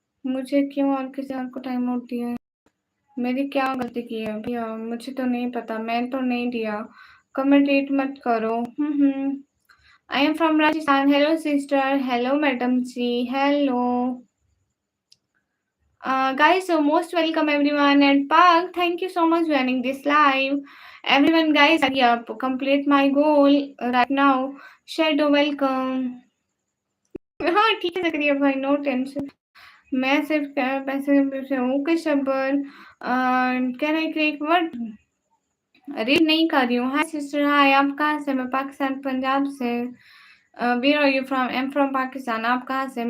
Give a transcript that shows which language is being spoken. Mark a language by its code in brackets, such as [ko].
[hi] मुझे क्यों और किसी और को टाइम आउट दिया है? मेरी क्या गलती की है भैया? मुझे तो नहीं पता, मैंने तो नहीं दिया। कमेंटेट मत करो। [en] I am from Rajasthan. Hello sister, hello madam ji, hello. Guys, so most welcome everyone and Park, thank you so much joining this live. Everyone guys, hurry up, complete my goal right now. Shadow welcome. [hi] हाँ ठीक है ज़करिया भाई, no tension. मैं सिर्फ पैसे से हूँ कि Shabbar [en] Can I click what? [hi] Read नहीं कर रही हूँ। हाय सिस्टर, हाय, आप कहाँ से? मैं पाकिस्तान पंजाब से। [en] Where are you from? I am from Pakistan. [hi] आप कहाँ से?